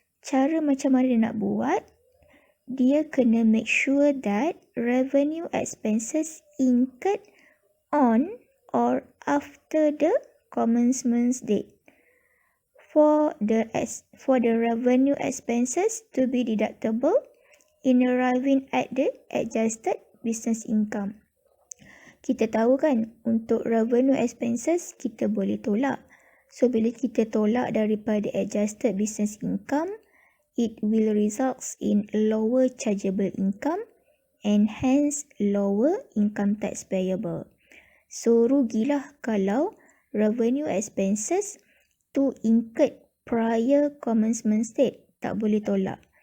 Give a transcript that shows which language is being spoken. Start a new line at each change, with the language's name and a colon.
Malay: Cara macam mana dia nak buat, dia kena
English: make sure that revenue expenses incurred on or after the commencement date. For the revenue expenses to be deductible in arriving at the adjusted business income.
Malay: Kita tahu kan, untuk revenue expenses kita boleh tolak.
English: So,
Malay: bila kita tolak daripada
English: adjusted business income, it will result in lower chargeable income and hence lower income tax payable.
Malay: So, rugilah kalau revenue expenses tu incurred prior commencement date, tak boleh tolak.